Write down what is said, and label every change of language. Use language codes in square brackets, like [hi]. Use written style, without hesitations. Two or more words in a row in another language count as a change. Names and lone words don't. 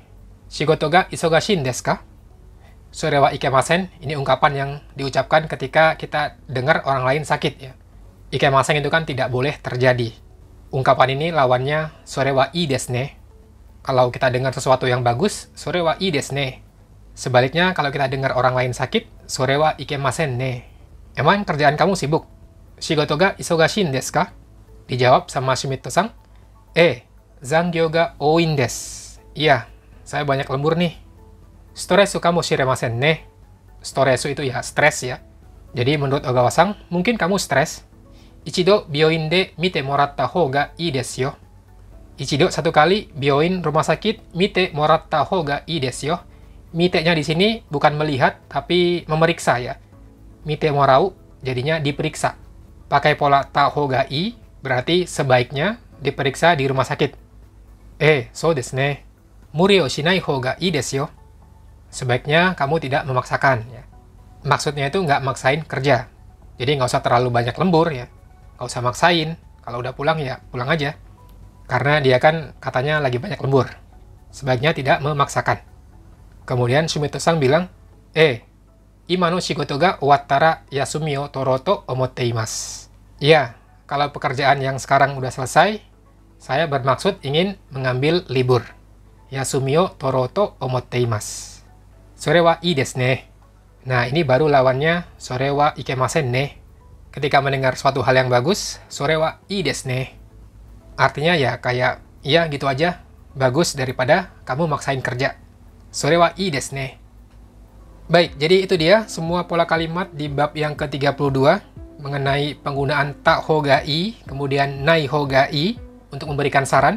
[ja] 仕事が忙しいんですか？それはいけません, [id] ini ungkapan yang diucapkan ketika kita dengar orang lain sakit ya. Ikemasen itu kan tidak boleh terjadi. Ungkapan ini lawannya [ja] それはいいですね. [id] Kalau kita dengar sesuatu yang bagus, [ja] それはいいですね. [id] Sebaliknya, kalau kita dengar orang lain sakit, [ja] それはいけませんね. [id] Emang kerjaan kamu sibuk? [ja] 仕事が忙しいんですか? [id] Dijawab sama [ja] Shimito-san, 残業が多いんです. [id] Iya, saya banyak lembur nih. [ja] ストレスかもしれませんね. [id] Storesu itu ya stres ya. Jadi menurut Ogawa-san, mungkin kamu stres. [ja] 一度病院で診てもらったほうがいいですよ. [id] Ichido satu kali, byoin rumah sakit, [ja] 診てもらったほうがいいですよ. [id] Mite-nya di sini bukan melihat, tapi memeriksa ya. [ja] 診てもらう [id] jadinya diperiksa. Pakai pola [ja] たほうがいい, [id] berarti sebaiknya diperiksa di rumah sakit. [ja] そうですね. 無理をしないほうがいいですよ. [id] Sebaiknya kamu tidak memaksakan ya. Maksudnya itu nggak maksain kerja. Jadi nggak usah terlalu banyak lembur ya. Nggak usah maksain. Kalau udah pulang ya pulang aja. Karena dia kan katanya lagi banyak lembur. Sebaiknya tidak memaksakan. Kemudian Shimito-san bilang, [ja] 今の仕事が終わったら休みを取ろうと思っています. [id] Iya, kalau pekerjaan yang sekarang udah selesai, saya bermaksud ingin mengambil libur. [ja] 休みを取ろうと思っています. それはいいですね. [id] Nah, ini baru lawannya [ja] それはいけませんね. [id] Ketika mendengar suatu hal yang bagus, [ja] それはいいですね. [id] Artinya ya kayak, iya gitu aja, bagus daripada kamu maksain kerja. [ja] それはいいですね. [id] Baik, jadi itu dia semua pola kalimat di bab yang ke-32 mengenai penggunaan [ja] たほうがいい, [id] kemudian [ja] ないほうがいい [id] untuk memberikan saran.